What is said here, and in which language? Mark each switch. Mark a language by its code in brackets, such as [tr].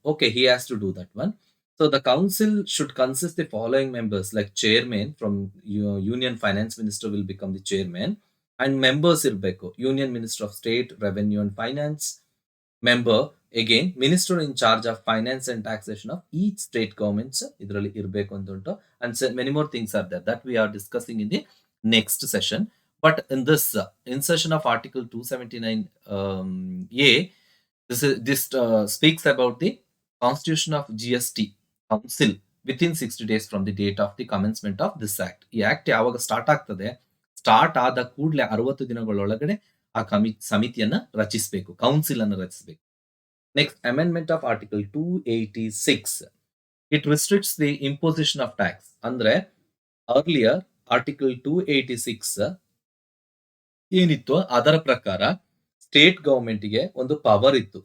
[en] Okay, he has to do that one. So the council should consist the following members like chairman from union finance minister will become the chairman and members [kn] ಇರಬೇಕು [en] union minister of state revenue and finance, member again minister in charge of finance and taxation of each state governments [kn] ಇದರಲ್ಲಿ ಇರಬೇಕು ಅಂತ ಉಂಟು. [en] and many more things are there that we are discussing in the next session. But in this insertion of article 279A, this speaks about the constitution of GST council within 60 days from the date of the commencement of this act. [kn] ಈ act ಯಾವಾಗ start ಆಗ್ತದೆ, start ಆದ ಕೂಡಲೇ 60 ದಿನಗಳೊಳಗಡೆ ಆ ಸಮಿತಿಯನ್ನ ರಚಿಸಬೇಕು, council ಅನ್ನು ರಚಿಸಬೇಕು. [en] Next, amendment of article 286. It restricts the imposition of tax. [kn] ಅಂದ್ರೆ earlier article 286 ಏನಿತ್ತು ಅದರ ಪ್ರಕಾರ ಸ್ಟೇಟ್ ಗವರ್ಮೆಂಟ್ಗೆ ಒಂದು ಪವರ್ ಇತ್ತು.